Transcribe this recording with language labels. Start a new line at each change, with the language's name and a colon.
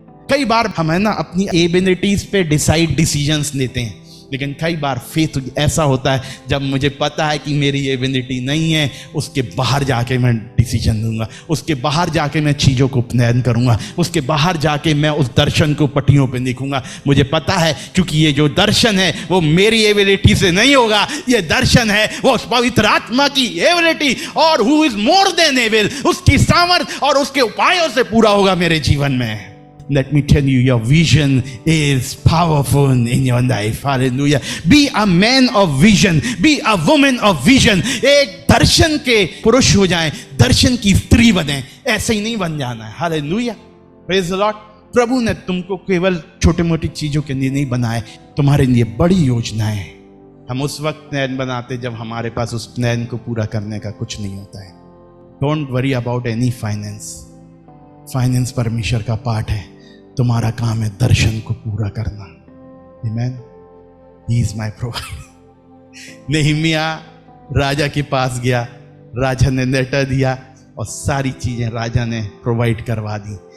Hindi: कई बार हम है ना अपनी एबिलिटीज पे डिसीजंस लेते हैं, लेकिन कई बार फेथ ऐसा होता है जब मुझे पता है कि मेरी एबिलिटी नहीं है, उसके बाहर जाके मैं डिसीजन लूंगा, उसके बाहर जाके मैं चीज़ों को प्लान करूंगा, उसके बाहर जाके मैं उस दर्शन को पट्टियों पे लिखूंगा। मुझे पता है क्योंकि ये जो दर्शन है वो मेरी एबिलिटी से नहीं होगा, ये दर्शन है वो उस पवित्र आत्मा की एबिलिटी, और
English: who is more than able,
Hindi: उसकी सामर्थ और उसके उपायों से पूरा होगा मेरे जीवन में।
English: Let me tell you, your vision is powerful in your life. Hallelujah. Be a man of vision. Be a woman of vision.
Hindi: एक दर्शन के पुरुष हो जाएं, दर्शन की स्त्री बने। ऐसे ही नहीं बन जाना है।
English: Hallelujah. Praise the Lord.
Hindi: प्रभु ने तुमको केवल छोटी मोटी चीजों के लिए नहीं बनाए, तुम्हारे लिए बड़ी योजनाएं। हम उस वक्त प्लान बनाते जब हमारे पास उस प्लान को पूरा करने का कुछ नहीं होता है।
English: Don't worry about any finance.
Hindi: Finance परमेश्वर का पार्ट है, तुम्हारा काम है दर्शन को पूरा करना। आमीन।
English: He is my provider.
Hindi: Nehemiah राजा के पास गया, राजा ने लेटर दिया और सारी चीजें राजा ने प्रोवाइड करवा दी।